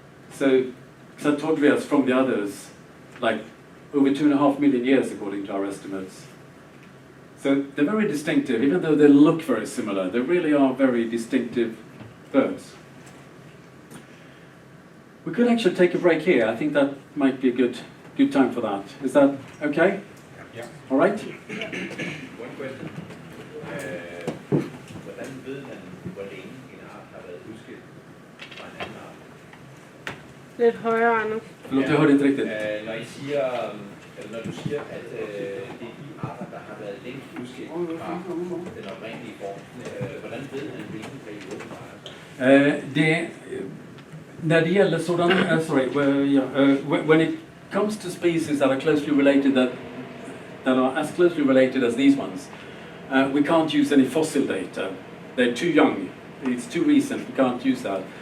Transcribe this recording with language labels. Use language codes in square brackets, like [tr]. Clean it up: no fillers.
[en] So Xanthodrias from the others, like over 2.5 million years according to our estimates. So they're very distinctive, even though they look very similar. They really are very distinctive birds. We could actually take a break here. I think that might be a good time for that. Is that okay? Yeah. All right? One question. [da] Hvordan ved man, hvor længe en art har været udskilt fra en anden art? Lidt højere, Anders. [sv] Förlåt, jag hörde inte riktigt. [da] Når I siger, eller når du siger, at det er de arter, der har været længst udskilt fra den oprindelige form, hvordan ved man, hvilken periode der er? [sv] Det, när det gäller sådana, [en] when it comes to species that are closely related, that are as closely related as these ones, we can't use any fossil data. They're too young. It's too recent. We can't use that.